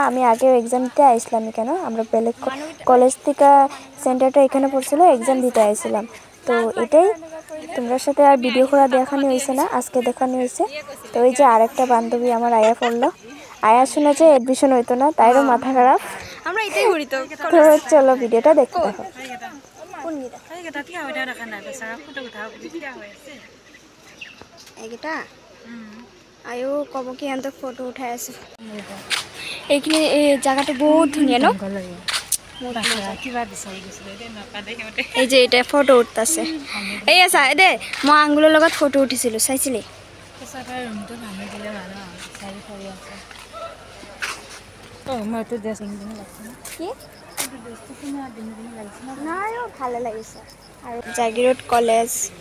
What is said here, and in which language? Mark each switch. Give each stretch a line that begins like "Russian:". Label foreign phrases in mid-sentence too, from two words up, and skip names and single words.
Bangla: আমি আগেও এক্সাম দিতে আইছিলাম এখানে আমরা বেলেগ কলেজ থেকে সেন্টারটা এখানে পড়ছিল এক্সাম দিতে আইছিলাম তো এটাই তোমরা সাথে আর ভিডিও করা দেখানো হয়েছে না আজকে দেখানো হয়েছে তো ওই যে আরেকটা বান্ধবী আমার আয়া পড়লো আয়া শুনে যে এডমিশন হইতো না তাইরও মাথা খারাপ আমরা এটাই করি তো চলো ভিডিওটা দেখতে থাকো
Assamese: আয়ো কব কি এত ফটো উঠাই আছে এইখিনি এই জায়গাটা বহুত ধুনিয়া ন এই যে এটা ফটো উঠতেছে এই আছে দে মই আঙ্গুলৰ লগত ফটো উঠিছিলো চাইছিলি ভালে লাগিছে আৰু জাগিৰোড কলেজ